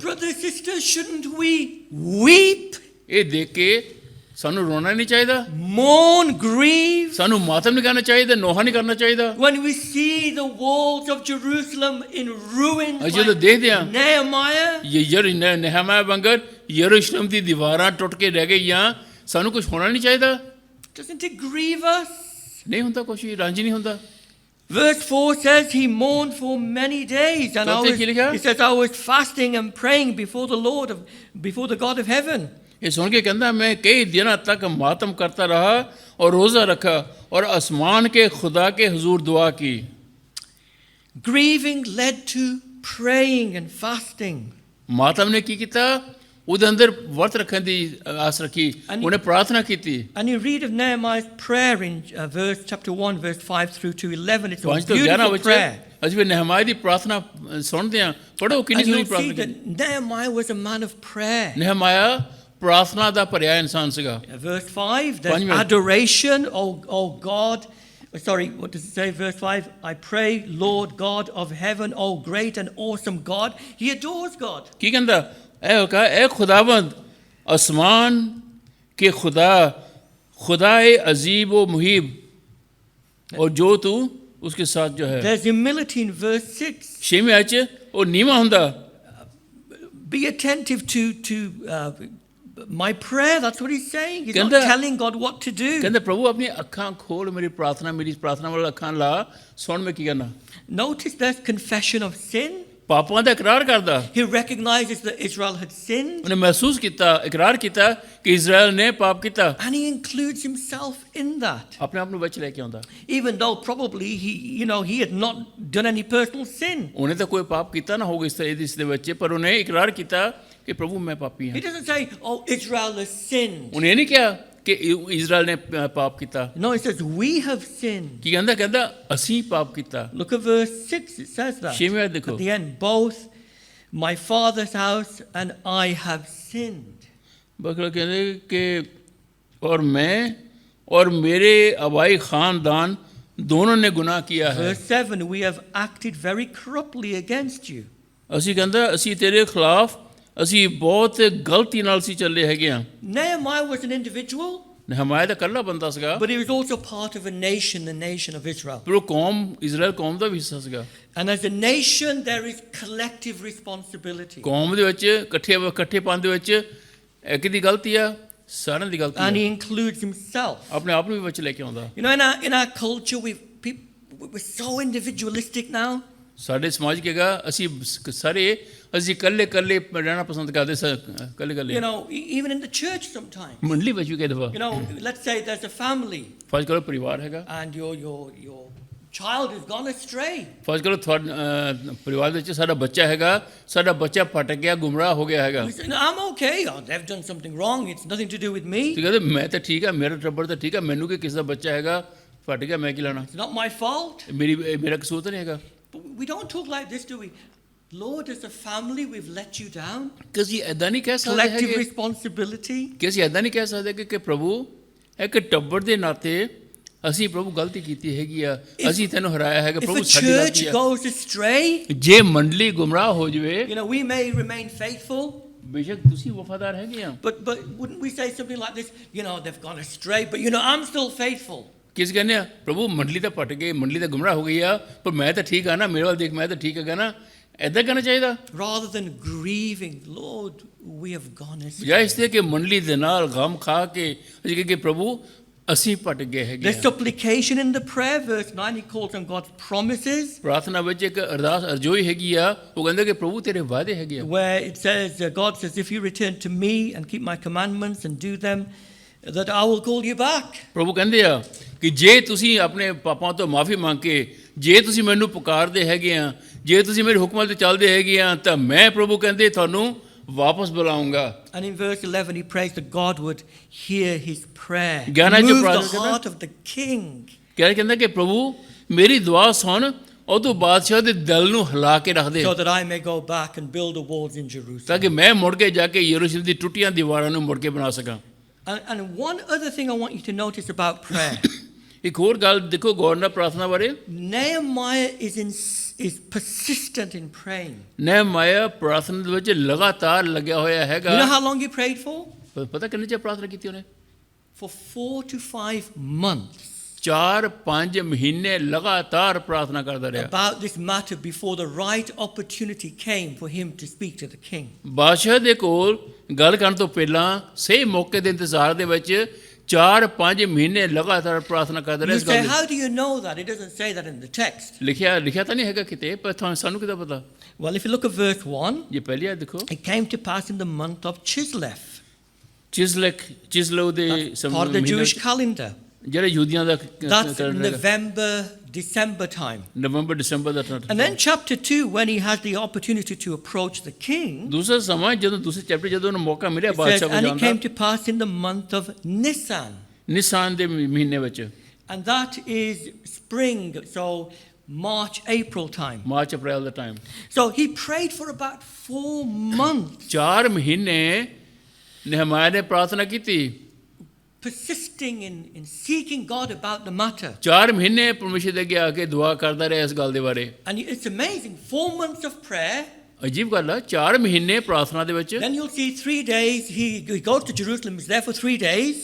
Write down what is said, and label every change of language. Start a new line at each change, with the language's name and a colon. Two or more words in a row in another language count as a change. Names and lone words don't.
English: Brothers, sisters, shouldn't we weep,
Punjabi: ਇਹ ਦੇਖ ਕੇ ਸਾਨੂੰ ਰੋਣਾ ਨਹੀਂ ਚਾਹੀਦਾ,
English: mourn, grieve
Punjabi: ਸਾਨੂੰ ਮਾਤਮ ਨਹੀਂ ਕਰਨਾ ਚਾਹੀਦਾ, ਨੋਹਾ ਨਹੀਂ ਕਰਨਾ ਚਾਹੀਦਾ।
English: when we see the walls of Jerusalem in ruins
Punjabi: ਅਸੀਂ ਜਦੋਂ ਦੇਖਦੇ ਹਾਂ Nehemiah? ਨehemiah ਵਾਂਗਰ ਯਰੂਸ਼ਲਮ ਦੀ ਦੀਵਾਰਾਂ ਟੁੱਟ ਕੇ ਰਹਿ ਗਈਆਂ, ਸਾਨੂੰ ਕੁਝ ਹੋਣਾ ਨਹੀਂ ਚਾਹੀਦਾ?
English: Doesn't it grieve us?
Punjabi: ਨਹੀਂ ਹੁੰਦਾ, ਕੁਛ ਰਾਂਝੀ ਨਹੀਂ ਹੁੰਦਾ।
English: Verse 4 says he mourned for many days, and he says I was fasting and praying before the Lord, before the God of heaven.
Urdu: یہ سن کے کہتا میں کئی دنوں تک ماتم کرتا رہا اور روزہ رکھا اور آسمان کے خدا کے حضور دعا کی.
English: Grieving led to praying and fasting.
Punjabi: ਮਾਤਮ ਨੇ ਕੀ ਕਿਆ, ਉਹਦੇ ਅੰਦਰ ਵਰਤ ਰੱਖਣ ਦੀ ਆਸ ਰੱਖੀ, ਉਹਨੇ ਪ੍ਰਾਰਥਨਾ ਕੀਤੀ।
English: And you read of Nehemiah's prayer in chapter 1 verse 5 through to 11. It's a
Punjabi: 5 ਤੋਂ 11
English: beautiful
Punjabi: ਵਿੱਚ
English: prayer.
Punjabi: ਅਸੀਂ ਵੀ ਨehemiah ਦੀ ਪ੍ਰਾਰਥਨਾ ਸੁਣਦੇ ਹਾਂ, ਪੜੋ ਕਿੰਨੀ
English: And
Punjabi: ਸੋਹਣੀ
English: you'll see
Punjabi: ਪ੍ਰਾਰਥਨਾ
English: that Nehemiah was a man of prayer.
Punjabi: ਨehemiah ਪ੍ਰਾਰਥਨਾ ਦਾ ਭਰਿਆ ਇਨਸਾਨ ਸੀਗਾ।
English: Verse 5, there's
Punjabi: Panjਵੇਂ।
English: adoration, oh God. Sorry, what does it say? Verse 5, I pray, Lord God of heaven, oh great and awesome God. He adores God.
Punjabi: ਕੀ ਕਹਿੰਦਾ?
Urdu: یہ کہا یہ خداوند آسمان کے خدا عجیب و مہیب اور جو تو اس کے ساتھ جو ہے.
English: There's humility in verse 6.
Punjabi: ਛੇਵੀਂ ਆਇਤ ਚ ਉਹ ਨੀਵਾਂ ਹੁੰਦਾ।
English: Be attentive to my prayer. That's what he's saying. He's not
Punjabi: ਕਹਿੰਦਾ-
English: telling God what to do.
Punjabi: ਕਹਿੰਦਾ ਪ੍ਰਭੂ ਆਪਣੀ ਅੱਖਾਂ ਖੋਲ, ਮੇਰੀ ਪ੍ਰਾਰਥਨਾ ਵੱਲ ਅੱਖਾਂ ਲਾ, ਸੁਣ ਮੈਂ ਕੀ ਕਰਨਾ।
English: Notice there's confession of sin.
Punjabi: ਪਾਪਾਂ ਦਾ ਇਕਰਾਰ ਕਰਦਾ।
English: He recognizes that Israel had sinned.
Punjabi: ਉਹਨੇ ਮਹਿਸੂਸ ਕੀਤਾ, ਇਕਰਾਰ ਕੀਤਾ ਕਿ ਇਜ਼ਰਾਈਲ ਨੇ ਪਾਪ ਕੀਤਾ।
English: And he includes himself in that.
Punjabi: ਆਪਣੇ ਆਪ ਨੂੰ ਵਿੱਚ ਲੈ ਕੇ ਆਉਂਦਾ।
English: Even though probably he had not done any personal sin.
Punjabi: ਉਹਨੇ ਤਾਂ ਕੋਈ ਪਾਪ ਕੀਤਾ ਨਾ ਹੋਗਾ ਇਸ ਦੇ ਵਿੱਚ, ਪਰ ਉਹਨੇ ਇਕਰਾਰ ਕੀਤਾ ਕਿ ਪ੍ਰਭੂ ਮੈਂ ਪਾਪੀ
English: He
Punjabi: ਹਾਂ।
English: doesn't say, oh, Israel has sinned.
Punjabi: ਉਹਨੇ ਇਹ ਨਹੀਂ ਕਿਹਾ ਕਿ ਇਜ਼ਰਾਈਲ ਨੇ ਪਾਪ ਕੀਤਾ।
English: No, he says, we have sinned.
Punjabi: ਕੀ ਕਹਿੰਦਾ ਅਸੀਂ ਪਾਪ ਕੀਤਾ।
English: Look at verse 6, it says that.
Punjabi: ਛੇਵੀਂ ਆਇਤ ਦੇਖੋ।
English: At the end, both my father's house and I have sinned.
Urdu: بکرا کہتے کہ اور میں اور میرے آبائی خاندان دونوں نے گناہ کیا ہے.
English: Verse 7, we have acted very corruptly against you.
Punjabi: ਅਸੀਂ ਕਹਿੰਦਾ ਅਸੀਂ ਤੇਰੇ ਖਿਲਾਫ ਅਸੀਂ ਬਹੁਤ ਗਲਤੀ ਨਾਲ ਅਸੀਂ ਚੱਲੇ ਹੈਗੇ ਆ।
English: Nehemiah was an individual,
Punjabi: ਨehemiah ਦਾ ਇਕੱਲਾ ਬੰਦਾ ਸੀਗਾ,
English: but he was also part of a nation, the nation of Israel.
Punjabi: ਪਰ ਉਹ ਕੌਮ ਇਜ਼ਰਾਈਲ ਕੌਮ ਦਾ ਵੀ ਹਿੱਸਾ ਸੀਗਾ।
English: And as a nation, there is collective responsibility.
Punjabi: ਕੌਮ ਦੇ ਵਿੱਚ ਇਕੱਠੇ ਪਨ ਦੇ ਵਿੱਚ ਇੱਕ ਦੀ ਗਲਤੀ ਆ, ਸਾਰਿਆਂ ਦੀ ਗਲਤੀ
English: And
Punjabi: ਆ।
English: he includes himself.
Punjabi: ਆਪਣੇ ਆਪ ਨੂੰ ਵੀ ਵਿੱਚ ਲੈ ਕੇ ਆਉਂਦਾ।
English: You know, in our culture, we're so individualistic now.
Punjabi: ਸਾਡੇ ਸਮਾਜ ਕੀ ਹੈਗਾ, ਅਸੀਂ ਸਾਰੇ ਅਸੀਂ ਇਕੱਲੇ ਰਹਿਣਾ ਪਸੰਦ ਕਰਦੇ ਇਕੱਲੇ।
English: You know, even in the church sometimes.
Punjabi: ਮੰਡਲੀ ਵਿੱਚ ਵੀ ਕਈ ਦਫਾ
English: You know, let's say there's a family
Punjabi: ਫਰਜ਼ ਕਰੋ ਪਰਿਵਾਰ ਹੈਗਾ,
English: and your child has gone astray.
Punjabi: ਫਰਜ਼ ਕਰੋ ਤੁਹਾਡੇ ਪਰਿਵਾਰ ਵਿੱਚ ਸਾਡਾ ਬੱਚਾ ਹੈਗਾ, ਸਾਡਾ ਬੱਚਾ ਭਟਕ ਗਿਆ, ਗੁੰਮਰਾਹ ਹੋ ਗਿਆ ਹੈਗਾ।
English: We say, no, I'm okay. Oh, they've done something wrong. It's nothing to do with me.
Punjabi: ਤੇ ਕਹਿੰਦੇ ਮੈਂ ਤਾਂ ਠੀਕ ਆ, ਮੇਰਾ ਟੱਬਰ ਤਾਂ ਠੀਕ ਆ, ਮੈਨੂੰ ਕਿ ਕਿਸ ਦਾ ਬੱਚਾ ਹੈਗਾ ਫਟ ਗਿਆ, ਮੈਂ ਕੀ ਲੈਣਾ,
English: It's not my fault.
Punjabi: ਮੇਰਾ ਕਸੂਰ ਤਾਂ ਨਹੀਂ ਹੈਗਾ।
English: But we don't talk like this, do we? Lord, as a family, we've let you down.
Punjabi: ਕਿ ਅਸੀਂ ਐਦਾਂ ਨਹੀਂ ਕਹਿ ਸਕਦੇ
English: Collective
Punjabi: ਹੈਗੇ,
English: responsibility.
Punjabi: ਕਿ ਅਸੀਂ ਐਦਾਂ ਨਹੀਂ ਕਹਿ ਸਕਦੇ ਕਿ ਪ੍ਰਭੂ ਇੱਕ ਟੱਬਰ ਦੇ ਨਾਤੇ ਅਸੀਂ ਪ੍ਰਭੂ ਗਲਤੀ ਕੀਤੀ ਹੈਗੀ ਆ, ਅਸੀਂ ਤੈਨੂੰ ਹਰਾਇਆ ਹੈਗਾ,
English: If
Punjabi: ਪ੍ਰਭੂ
English: a
Punjabi: ਸਾਡੀ
English: church
Punjabi: ਗਲਤੀ ਆ।
English: goes astray,
Punjabi: ਜੇ ਮੰਡਲੀ ਗੁੰਮਰਾਹ ਹੋ ਜਵੇ,
English: you know, we may remain faithful.
Punjabi: ਬੇਸ਼ੱਕ ਤੁਸੀਂ ਵਫਾਦਾਰ ਹੈਗੇ ਆ,
English: But wouldn't we say something like this? You know, they've gone astray, but you know, I'm still faithful.
Punjabi: ਕਿਸ ਕਹਿੰਦੇ ਆ ਪ੍ਰਭੂ ਮੰਡਲੀ ਤਾਂ ਪਟ ਗਈ, ਮੰਡਲੀ ਤਾਂ ਗੁੰਮਰਾਹ ਹੋ ਗਈ ਆ, ਪਰ ਮੈਂ ਤਾਂ ਠੀਕ ਆ ਨਾ, ਮੇਰੇ ਵੱਲ ਦੇਖ ਮੈਂ ਤਾਂ ਠੀਕ ਹੈਗਾ ਨਾ, ਐਦਾਂ ਕਰਨਾ ਚਾਹੀਦਾ।
English: Rather than grieving, Lord, we have gone astray.
Punjabi: ਜਾਂ ਇਸ ਤੇ ਕਿ ਮੰਡਲੀ ਦੇ ਨਾਲ ਗਮ ਖਾ ਕੇ ਅਸੀਂ ਕਹੀਏ ਕਿ ਪ੍ਰਭੂ ਅਸੀਂ ਪਟ ਗਏ ਹੈਗੇ
English: There's
Punjabi: ਆ।
English: supplication in the prayer, verse 9, he calls on God's promises,
Punjabi: ਪ੍ਰਾਰਥਨਾ ਵਿੱਚ ਇੱਕ ਅਰਦਾਸ ਅਰਜ਼ੋਈ ਹੈਗੀ ਆ, ਉਹ ਕਹਿੰਦੇ ਕਿ ਪ੍ਰਭੂ ਤੇਰੇ ਵਾਅਦੇ ਹੈਗੇ ਆ।
English: where it says, God says, if you return to me and keep my commandments and do them, that I will call you back.
Punjabi: ਪ੍ਰਭੂ ਕਹਿੰਦੇ ਆ ਕਿ ਜੇ ਤੁਸੀਂ ਆਪਣੇ ਪਾਪਾਂ ਤੋਂ ਮਾਫੀ ਮੰਗ ਕੇ ਜੇ ਤੁਸੀਂ ਮੈਨੂੰ ਪੁਕਾਰਦੇ ਹੈਗੇ ਆ, ਜੇ ਤੁਸੀਂ ਮੇਰੇ ਹੁਕਮਾਂ ਤੇ ਚੱਲਦੇ ਹੈਗੇ ਆ, ਤਾਂ ਮੈਂ ਪ੍ਰਭੂ ਕਹਿੰਦੇ ਤੁਹਾਨੂੰ ਵਾਪਸ ਬੁਲਾਉਂਗਾ।
English: And in verse 11, he prays that God would hear his prayer,
Punjabi: ਗਿਆਰਾਂ ਚ
English: move the
Punjabi: ਪ੍ਰਾਰਥਨਾ
English: heart of the king.
Punjabi: ਕਹਿੰਦਾ ਕਿ ਪ੍ਰਭੂ ਮੇਰੀ ਦੁਆ ਸੁਣ, ਉਹ ਤੋਂ ਬਾਦਸ਼ਾਹ ਦੇ ਦਿਲ ਨੂੰ ਹਿਲਾ ਕੇ ਰੱਖ ਦੇ,
English: So that I may go back and build the walls in Jerusalem.
Punjabi: ਤਾਂ ਕਿ ਮੈਂ ਮੁੜ ਕੇ ਜਾ ਕੇ ਯਰੂਸ਼ਲਮ ਦੀ ਟੁੱਟੀਆਂ ਦੀਵਾਰਾਂ ਨੂੰ ਮੁੜ ਕੇ ਬਣਾ ਸਕਾਂ।
English: And one other thing I want you to notice about prayer.
Punjabi: ਇੱਕ ਹੋਰ ਗੱਲ ਦੇਖੋ ਗੌਰ ਨਾਲ ਪ੍ਰਾਰਥਨਾ ਬਾਰੇ।
English: Nehemiah is persistent in praying.
Punjabi: ਨehemiah ਪ੍ਰਾਰਥਨਾ ਦੇ ਵਿੱਚ ਲਗਾਤਾਰ ਲੱਗਿਆ ਹੋਇਆ ਹੈਗਾ।
English: You know how long he prayed for?
Punjabi: ਪਤਾ ਕਿੰਨੇ ਚਿਰ ਪ੍ਰਾਰਥਨਾ ਕੀਤੀ ਉਹਨੇ?
English: For 4 to 5 months.
Punjabi: 4-5 ਮਹੀਨੇ ਲਗਾਤਾਰ ਪ੍ਰਾਰਥਨਾ ਕਰਦਾ ਰਿਹਾ
English: About this matter before the right opportunity came for him to speak to the king.
Punjabi: ਬਾਦਸ਼ਾਹ ਦੇ ਕੋਲ ਗੱਲ ਕਰਨ ਤੋਂ ਪਹਿਲਾਂ ਸਹੀ ਮੌਕੇ ਦੇ ਇੰਤਜ਼ਾਰ ਦੇ ਵਿੱਚ 4-5 ਮਹੀਨੇ ਲਗਾਤਾਰ ਪ੍ਰਾਰਥਨਾ ਕਰਦਾ ਰਿਹਾ।
English: You
Punjabi: ਇਸ
English: say,
Punjabi: ਗੱਲ
English: how do you know that? It doesn't say that in the text.
Punjabi: ਲਿਖਿਆ ਤਾਂ ਨਹੀਂ ਹੈਗਾ ਕਿਤੇ, ਪਰ ਸਾਨੂੰ ਕਿੱਦਾਂ ਪਤਾ?
English: Well, if you look at verse 1,
Punjabi: ਜੇ ਪਹਿਲੀ ਆ ਦੇਖੋ,
English: it came to pass in the month of Chislev.
Punjabi: ਚਿਸਲੋ ਦੇ
English: That's part of the Jewish calendar.
Punjabi: ਜਿਹੜੇ ਯਹੂਦੀਆਂ ਦਾ
English: That's November, December time.
Punjabi: ਨਵੰਬਰ ਦਸੰਬਰ ਦਾ
English: And then chapter 2, when he has the opportunity to approach the king,
Punjabi: ਦੂਸਰਾ ਸਮਾਂ ਜਦੋਂ ਦੂਸਰੇ ਚੈਪਟਰ ਜਦੋਂ ਉਹਨੂੰ ਮੌਕਾ ਮਿਲਿਆ
English: it says,
Punjabi: ਬਾਦਸ਼ਾਹ
English: and
Punjabi: ਨੂੰ
English: it
Punjabi: ਜਾਣ
English: came
Punjabi: ਦਾ,
English: to pass in the month of Nisan.
Punjabi: ਨਿਸਾਨ ਦੇ ਮਹੀਨੇ ਵਿੱਚ,
English: And that is spring, so March, April time.
Punjabi: ਮਾਰਚ ਅਪ੍ਰੈਲ ਦਾ ਟਾਈਮ।
English: So he prayed for about 4 months.
Punjabi: 4 ਮਹੀਨੇ ਨehemiah ਨੇ ਪ੍ਰਾਰਥਨਾ ਕੀਤੀ
English: persisting in seeking God about the matter.
Punjabi: 4 ਮਹੀਨੇ ਪਰਮੇਸ਼ਰ ਦੇ ਅੱਗੇ ਆ ਕੇ ਦੁਆ ਕਰਦਾ ਰਿਹਾ ਇਸ ਗੱਲ ਦੇ ਬਾਰੇ
English: And it's amazing. 4 months of prayer.
Punjabi: ਅਜੀਬ ਗੱਲ ਆ 4 ਮਹੀਨੇ ਪ੍ਰਾਰਥਨਾ ਦੇ ਵਿੱਚ
English: Then you'll see 3 days. He goes to Jerusalem. He's there for 3 days.